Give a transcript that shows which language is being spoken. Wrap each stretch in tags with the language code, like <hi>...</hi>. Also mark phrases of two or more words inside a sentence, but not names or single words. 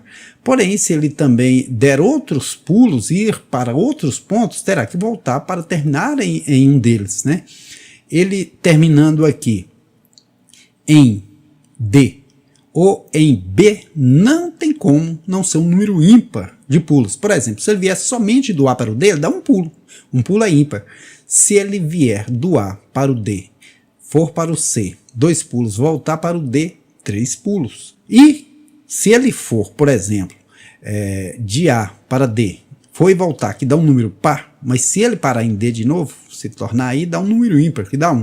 <pt>Porém, se ele também der outros pulos e ir para outros pontos, terá que voltar para terminar em um deles, né? Ele terminando aqui em D ou em B, não tem como não ser um número ímpar de pulos. Por exemplo, se ele vier somente do A para o D, ele dá um pulo. Um pulo é ímpar. Se ele vier do A para o D, for para o C, 2 pulos, voltar para o D, 3 pulos. E se ele for, por exemplo, de A para D, for e voltar, que dá um número par, mas se ele parar em D de novo, se tornar aí, dá um número ímpar, que dá 1.</pt>